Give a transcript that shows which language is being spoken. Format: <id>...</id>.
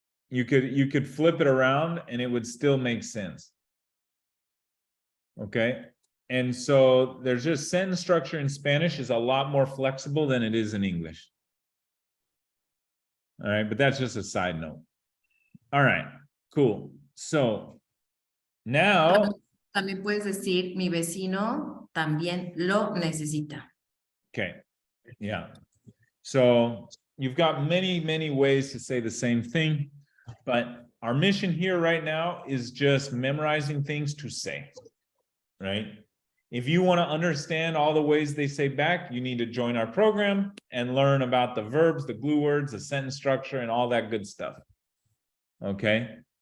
<en>You could flip it around and it would still make sense. Okay? And so there's just sentence structure in Spanish is a lot more flexible than it is in English. All right, but that's just a side note. All right, cool. So now</en> <es>También puedes decir mi vecino también lo necesita.</es> <en>Okay. Yeah. So you've got many ways to say the same thing, but our mission here right now is just memorizing things to say, right? If you want to understand all the ways they say back, you need to join our program and learn about the verbs, the glue words, the sentence structure, and all that good stuff. Okay?</en>